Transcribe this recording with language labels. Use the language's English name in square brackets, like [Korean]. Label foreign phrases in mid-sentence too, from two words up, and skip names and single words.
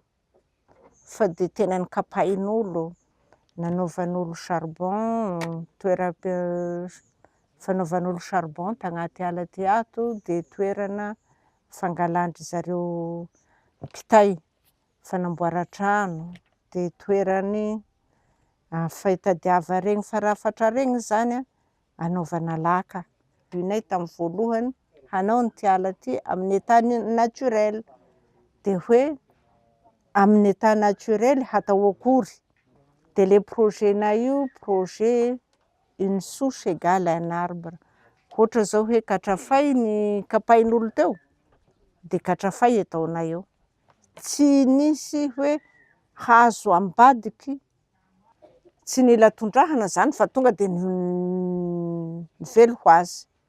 [Malagasy] Fa de tena nikapain'olo, nanaovan'olo charbon, fanaovan'olo charbon tagnaty ala ty ato, de toerana fangalandry zareo kitay, fanamboara trano, de toerany fahitadiava regny farafatra regny zany anaovana laka. Inay tamy voalohany hanao ny ty ala ty amin'ny [French] état naturel. [Malagasy] De hoe amin'ny [French] état naturel [Malagasy] hatao akory. De le projet-nay io, [French] projet une souche égale à un arbre. [Malagasy] Ohatra zao hoe katrafay ny kapain'olo teo, de katrafay ataonay eo. Tsy nisy hoe hazo ambadiky, tsy nila tondrahana zany fa tonga de nivelo ho azy.